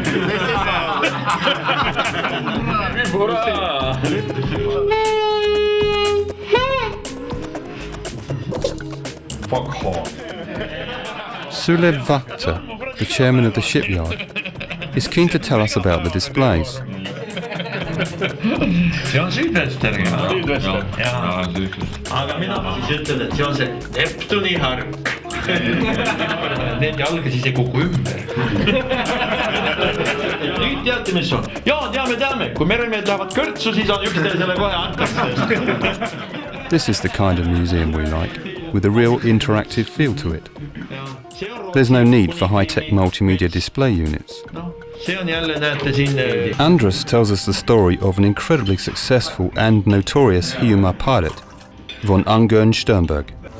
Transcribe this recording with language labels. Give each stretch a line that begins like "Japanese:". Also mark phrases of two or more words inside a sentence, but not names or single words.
English: This is Fuck off. Sulev Vakta, the chairman of the shipyard, is keen to tell us about the displays.
Estonian: Se on sydvästeri. Jaa, aga mina siis ütlen, et see on see Neptuni hark. Need jalga siis ei kuku ümber. Nüüd teate, mis on? Jaa, teame. Kui meremehed lähevad kõrtsu, siis on üksteisele kohe antakse.
English: This is the kind of museum we like, with a real interactive feel to it. There's no need for high-tech multimedia display units. Andras tells us the story of an incredibly successful and notorious Hiiumaa pilot, von Ungern Sternberg.